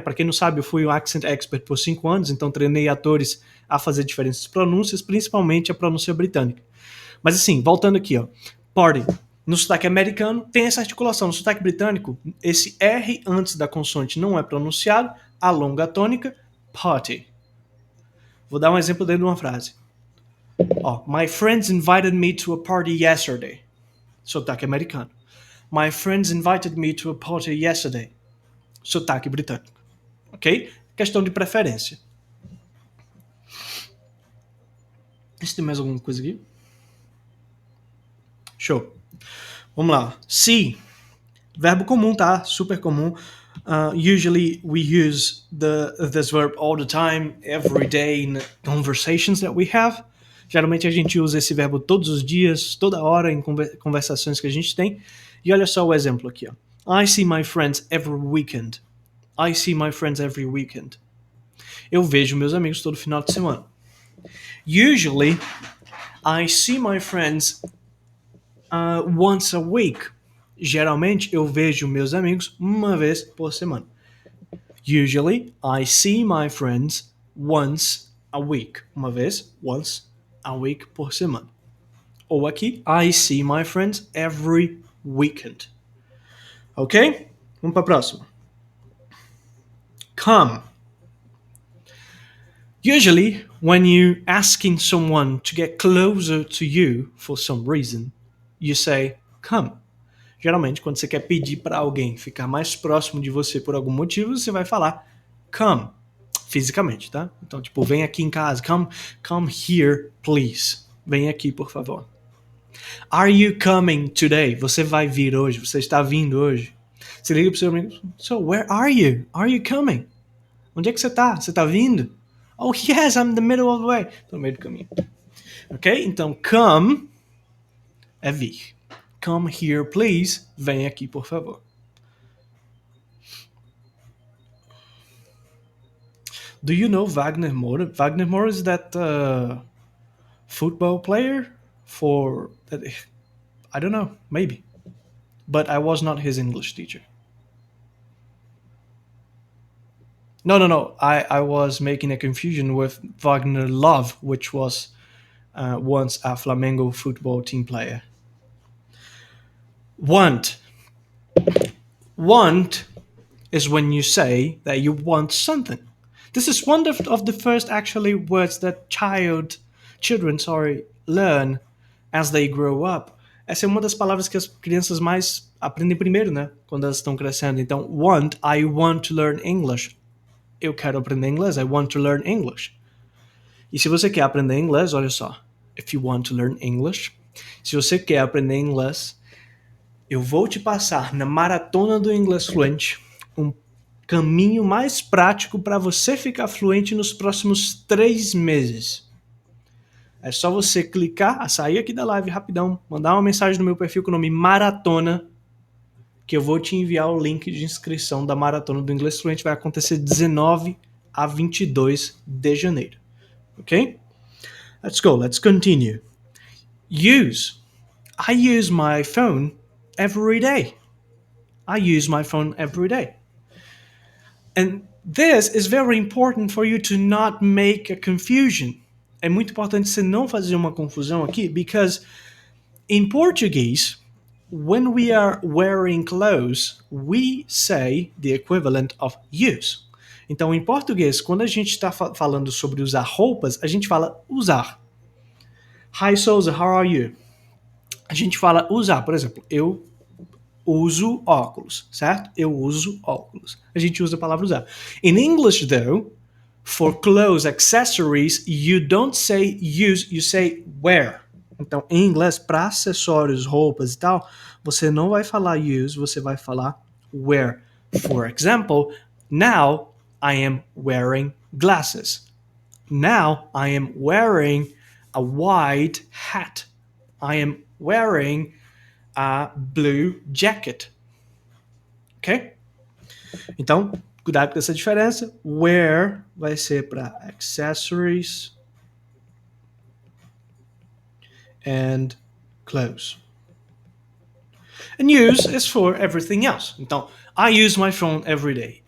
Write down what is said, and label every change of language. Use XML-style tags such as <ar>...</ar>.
<pt>Para quem não sabe, eu fui um accent expert por 5 anos, então treinei atores a fazer diferentes pronúncias, principalmente a pronúncia britânica. Mas assim, voltando aqui, ó. Party. No sotaque americano tem essa articulação. No sotaque britânico, esse R antes da consoante não é pronunciado, alonga a tônica, party. Vou dar um exemplo dentro de uma frase.</pt> <en>Ó, my friends invited me to a party yesterday. Sotaque americano. My friends invited me to a party yesterday.</en> <pt>Sotaque britânico. Ok? Questão de preferência. Se tem mais alguma coisa aqui? Show. Vamos lá. See. Verbo comum, tá? Super comum.</pt> <en>Usually we use this verb all the time, every day in conversations that we have.</en> <pt>Geralmente a gente usa esse verbo todos os dias, toda hora em conversações que a gente tem. E olha só o exemplo aqui, ó.</pt> <en>I see my friends every weekend. I see my friends every weekend.</en> <pt>Eu vejo meus amigos todo final de semana.</pt> <en>Usually, I see my friends once a week.</en> <pt>Geralmente, eu vejo meus amigos uma vez por semana.</pt> <en>Usually, I see my friends once a week.</en> <pt>Uma vez,</pt> <en>once a week</en> <pt>por semana. Ou aqui,</pt> <en>I see my friends every weekend. Ok?</en> <pt>Vamos para a próxima.</pt> <en>Come. Usually, when you're asking someone to get closer to you for some reason, you say, come.</en> <pt>Geralmente, quando você quer pedir para alguém ficar mais próximo de você por algum motivo, você vai falar come, fisicamente, tá? Então, tipo, vem aqui em casa,</pt> <en>come here, please.</en> <pt>Vem aqui, por favor.</pt> <en>Are you coming today?</en> <pt>Você vai vir hoje, você está vindo hoje. Você liga pro seu amigo,</pt> <en>so where are you? Are you coming?</en> <pt>Onde é que você tá? Você tá vindo?</pt> <en>Oh, yes, I'm in the middle of the way.</en> <pt>Tô no meio do caminho. Ok? Então, come é vir.</pt> <en>Come here, please.</en> <pt>Vem aqui, por favor.</pt> <en>Do you know Wagner Moura? Wagner Moura is that football player for... I don't know, maybe. But I was not his English teacher. No. I was making a confusion with Wagner Love, which was once a Flamengo football team player. Want. Want is when you say that you want something. This is one of the first actually words that children, learn as they grow up.</en> <pt>Essa é uma das palavras que as crianças mais aprendem primeiro, né? Quando elas estão crescendo.</pt> <en>Então, want, I want to learn English.</en> <pt>Eu quero aprender inglês,</pt> <en>I want to learn English.</en> <pt>E se você quer aprender inglês, olha só.</pt> <en>If you want to learn English,</en> <pt>se você quer aprender inglês, eu vou te passar na maratona do inglês fluente um caminho mais prático para você ficar fluente nos próximos 3 meses. É só você clicar, sair aqui da live rapidão, mandar uma mensagem no meu perfil com o nome Maratona, que eu vou te enviar o link de inscrição da Maratona do Inglês Fluente. Vai acontecer 19 a 22 de janeiro.</pt> <en>Ok? Let's go, let's continue. Use. I use my phone every day. I use my phone every day. And this is very important for you to not make a confusion.</en> <pt>É muito importante você não fazer uma confusão aqui,</pt> <en>because in Portuguese, when we are wearing clothes, we say the equivalent of use.</en> <pt>Então, em português, quando a gente está falando sobre usar roupas, a gente fala usar.</pt> <en>Hi, Souza, how are you?</en> <pt>A gente fala usar, por exemplo, eu uso óculos, certo? Eu uso óculos. A gente usa a palavra usar.</pt> <en>In English, though, for clothes, accessories, you don't say use, you say wear.</en> <pt>Então, em inglês, para acessórios, roupas e tal, você não vai falar use, você vai falar wear.</pt> <en>For example, now I am wearing glasses. Now I am wearing a white hat. I am wearing a blue jacket. Ok?</en> <pt>Então, cuidado com essa diferença. Wear vai ser para</pt> <en>accessories and clothes. And use is for everything else. Então, I use my phone every day.</en>